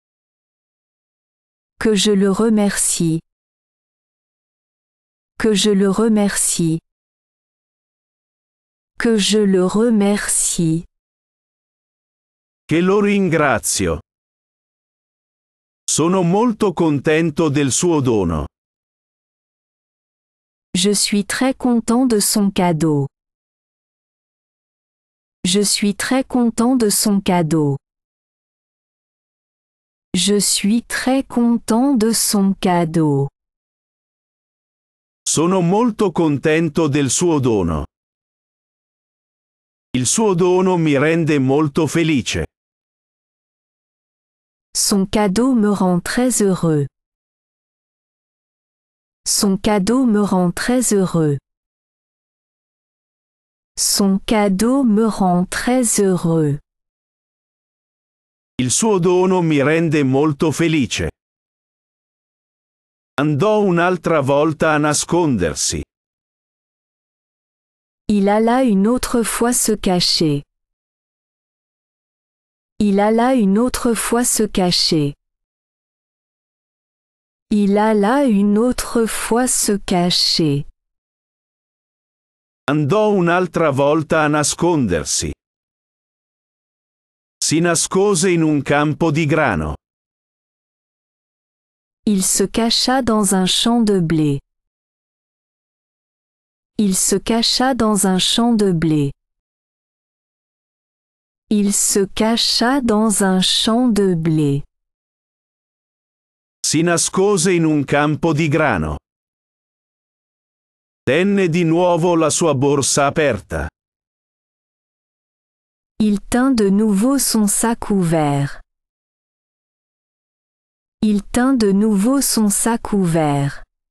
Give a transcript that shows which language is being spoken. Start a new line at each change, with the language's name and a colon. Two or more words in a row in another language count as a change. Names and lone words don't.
French: Que je le remercie. Que je le remercie. Que je le remercie.
Italian: Che lo ringrazio. Sono molto contento del suo dono.
French: Je suis très content de son cadeau. Je suis très content de son cadeau. Je suis très content de son cadeau.
Italian: Sono molto contento del suo dono. Il suo dono mi rende molto felice.
French: Son cadeau me rend très heureux. Son cadeau me rend très heureux. Son cadeau me rend très heureux.
Italian: Il suo dono mi rende molto felice. Andò un'altra volta a nascondersi.
French: Il alla une autre fois se cacher. Il alla une autre fois se cacher. Il alla une autre fois se cacher.
Italian: Andò un'altra volta a nascondersi. Si nascose in un campo di grano.
French: Il se cacha dans un champ de blé. Il se cacha dans un champ de blé. Il se cacha dans un champ de blé.
Italian: Si nascose in un campo di grano. Tenne di nuovo la sua borsa aperta.
French: Il tint de nouveau son sac ouvert. Il tint de nouveau son sac ouvert.